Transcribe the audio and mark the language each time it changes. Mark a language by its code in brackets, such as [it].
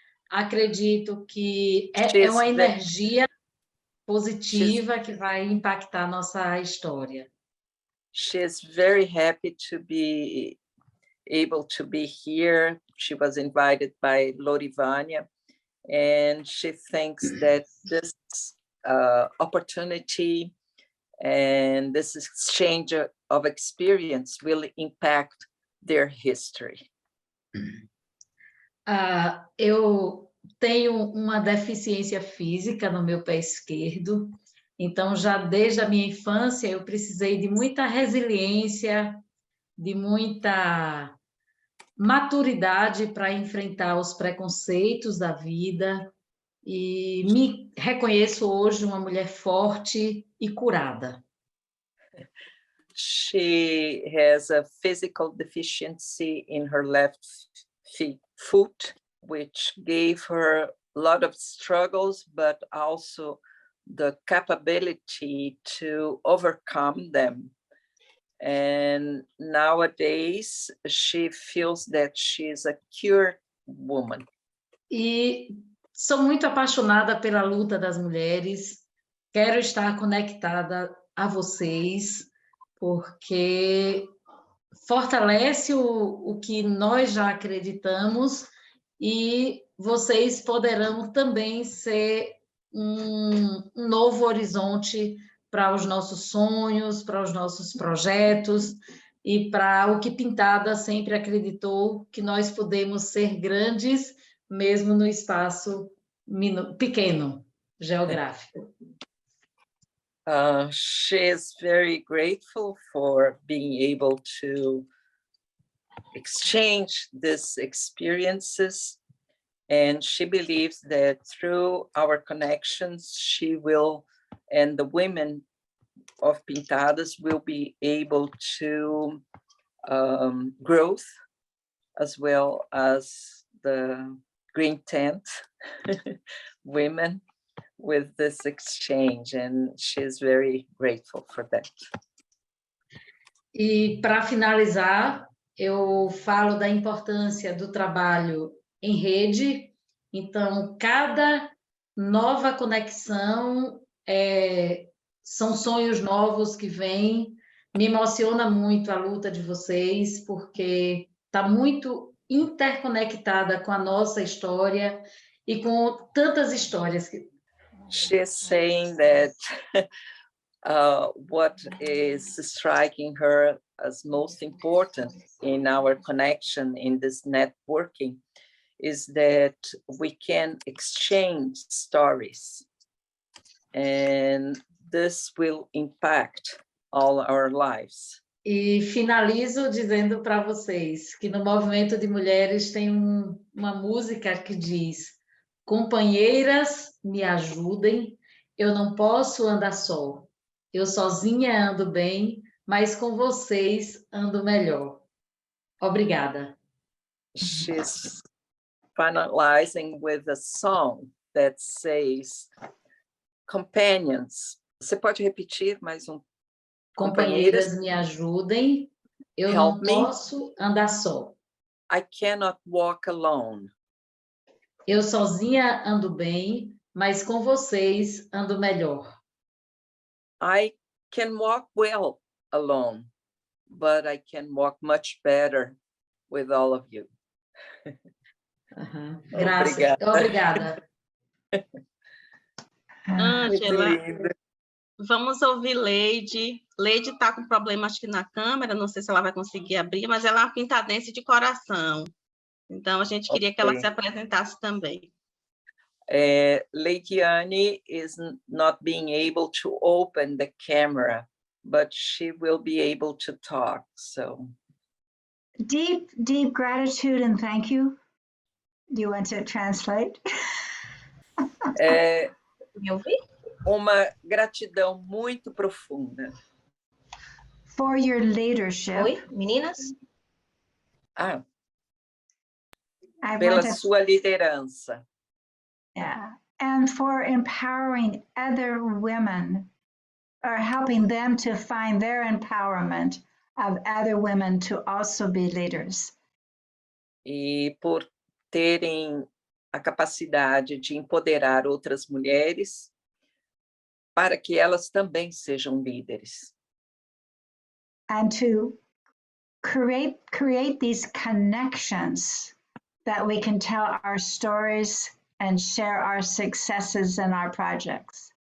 [pt] Acredito que é uma energia positiva que vai impactar nossa história. [en] She is very happy to be able to be here. She was invited by Lourivânia, and she thinks that this opportunity and this exchange of experience will impact their history. [pt] Eu tenho uma deficiência física no meu pé esquerdo, então já desde a minha infância eu precisei de muita resiliência, de muita maturidade para enfrentar os preconceitos da vida, e me reconheço hoje uma mulher forte e curada. [en] She has a physical deficiency in her left foot, which gave her a lot of struggles, but also the capability to overcome them. And nowadays, she feels that she is a cured woman. [pt] E sou muito apaixonada pela luta das mulheres, quero estar conectada a vocês, porque fortalece o que nós já acreditamos, e vocês poderão também ser um novo horizonte para os nossos sonhos, para os nossos projetos e para o que Pintada sempre acreditou, que nós podemos ser grandes mesmo no espaço pequeno, geográfico. [en] She is very grateful for being able to exchange these experiences, and she believes that through our connections, she will, and the women of Pintadas will be able to growth, as well as the Green Tent women with this exchange, and she's very grateful for that. [pt] E para finalizar, eu falo da importância do trabalho em rede. Então, cada nova conexão são sonhos novos que vêm. Me emociona muito a luta de vocês, porque está muito interconectada com a nossa história e com tantas histórias. [en] She's saying that what is striking her as most important in our connection in this networking is that we can exchange stories, and this will impact all our lives. [pt] E finalizo dizendo para vocês que no movimento de mulheres tem uma música que diz: companheiras, me ajudem, eu não posso andar só. Eu sozinha ando bem, mas com vocês ando melhor. Obrigada. [en] She's finalizing with a song that says, companions. [pt] Você pode repetir mais um? Companheiras, me ajudem, eu não posso andar só. [en] I cannot walk alone. [pt] Eu sozinha ando bem, mas com vocês ando melhor. [en] I can walk well alone, but I can walk much better with all of you. [pt] Graças. Obrigada. Ângela, vamos ouvir Leide. Leide está com problema, acho que na câmera, não sei se ela vai conseguir abrir, mas ela é uma pintadense de coração. Então, a gente queria que ela se apresentasse também. [en] Leidiane is not being able to open the camera, but she will be able to talk. So, deep gratitude and thank you. Do you want to translate? [pt] Me ouvir? Uma gratidão muito profunda. [en] For your leadership. [pt] Oi, meninas? Pela sua liderança. [en] Yeah, and for empowering other women, or helping them to find their empowerment of other women to also be leaders. [pt] E por terem a capacidade de empoderar outras mulheres para que elas também sejam líderes. [en] And to create these connections that we can tell our stories and share our successes and our projects.